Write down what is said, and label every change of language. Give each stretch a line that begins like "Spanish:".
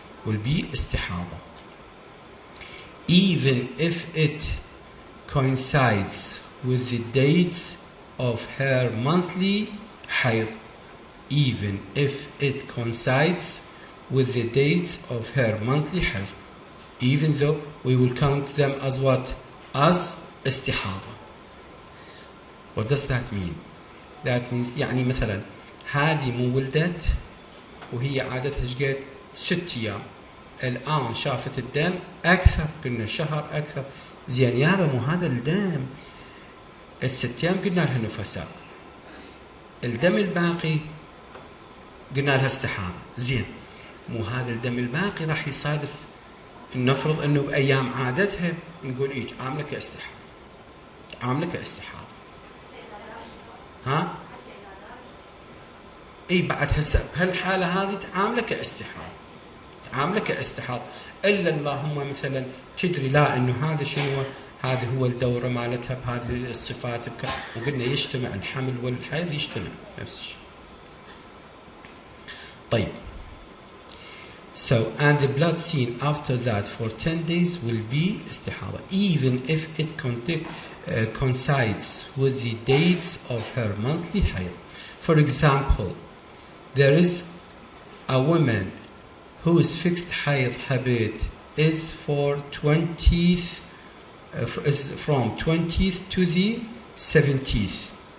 English: will be istihada. Even if it coincides with the dates of her monthly hayd. Even if it coincides with the dates of her monthly hayd. Even though we will count them as what? As istihada. What does that mean? That means
Arabic: يعني مثلا هذه مو ولدت وهي عادتها شقد 6 أيام، الآن شافت الدم أكثر، قلنا شهر أكثر. زين يابا مو هذا الدم ال6 أيام قلنا لها نفساء، الدم الباقي قلنا لها استحاضة. زين مو هذا الدم الباقي راح يصادف، نفرض انه بايام عادتها نقول ايش عاملك استحاضة، عاملك استحاضة. ها اي بعد هسه بهالحالة هذه تعاملك استحاضة، تعاملك استحاضة. الا اللهم مثلا تدري لا انه هذا شنو، هذا هو الدورة مالتها بهذه الصفات وقلنا يجتمع الحمل والحيض، يجتمع نفس الشيء. طيب.
English: So, and the blood seen after that for 10 days will be istihada, even if it coincides with the dates of her monthly hayd. For example, there is a woman whose fixed hayd habit is for 20th, is from 20th to the 70th.